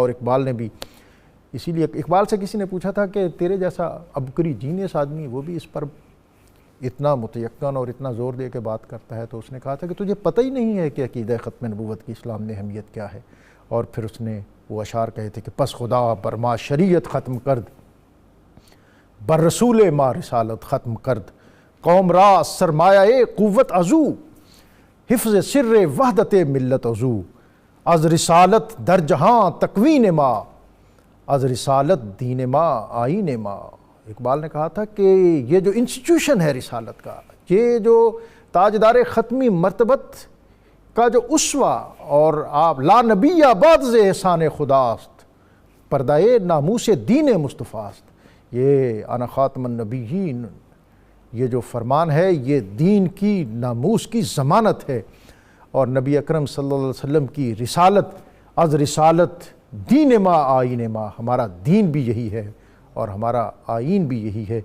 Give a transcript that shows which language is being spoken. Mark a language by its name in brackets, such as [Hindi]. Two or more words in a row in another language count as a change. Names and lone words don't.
[Urdu] اور اقبال نے بھی، اسی لیے اقبال سے کسی نے پوچھا تھا کہ تیرے جیسا عبقری جینیس آدمی وہ بھی اس پر اتنا متیقن اور اتنا زور دے کے بات کرتا ہے، تو اس نے کہا تھا کہ تجھے پتہ ہی نہیں ہے کہ عقیدہ ختم نبوت کی اسلام میں اہمیت کیا ہے۔ اور پھر اس نے وہ اشعار کہے تھے کہ [Persian] پس خدا بر ما شریعت ختم کرد، بر رسول ما رسالت ختم کرد، قوم را سرمایہ قوت ازو، حفظ سر وحدت ملت ازو، از رسالت در جہاں تکوین ما، از رسالت دین ما آئین ما۔ [Urdu] اقبال نے کہا تھا کہ یہ جو انسٹیٹیوشن ہے رسالت کا، یہ جو تاجدار ختمی مرتبت کا جو اسوہ، اور آپ [Persian] لا نبی بعد ز احسان خداست، پردۂ ناموس دین مصطفیٰ است، [Urdu] یہ [Arabic] انا خاتم النبیین، [Urdu] یہ جو فرمان ہے یہ دین کی ناموس کی ضمانت ہے۔ اور نبی اکرم صلی اللہ علیہ وسلم کی رسالت، [Persian] از رسالت دین ما آئین ما، [Urdu] ہمارا دین بھی یہی ہے اور ہمارا آئین بھی یہی ہے۔